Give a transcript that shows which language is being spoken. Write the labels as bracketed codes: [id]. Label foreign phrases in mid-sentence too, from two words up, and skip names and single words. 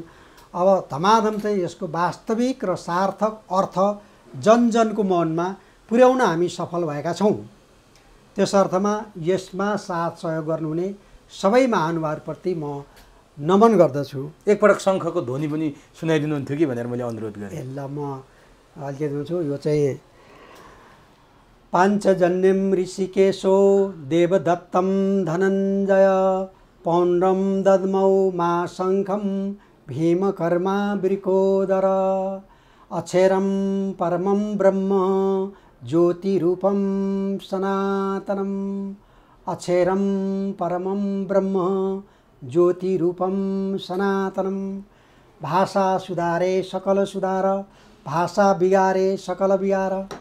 [ne] अब धमाधम चाहिँ यसको वास्तविक र सार्थक अर्थ जनजनको मनमा पुर्याउन हामी सफल भएका छौँ। त्यस अर्थमा यसमा साथ सहयोग गर्नुहुने सबै महानुभावप्रति म नमन गर्दछु। एकपटक शङ्खको ध्वनि पनि सुनाइदिनुहुन्थ्यो कि भनेर मैले अनुरोध गरेँ। ल म अलिकति दिन्छु। यो चाहिँ [sa] पाञ्चजन्यम ऋषिकेशो देवदत्तं धनञ्जय पौण्ड्रं दद्मौ मा शङ्खं भीमकर्मा वृकोदर अक्षरं परमं ब्रह्म ज्योतिरूपं सनातनम् अक्षरं परमं ब्रह्म ज्योतिरूपं सनातनम् [ne] भाषा सुधारे सकल सुधार भाषा बिगारे सकल बिगार।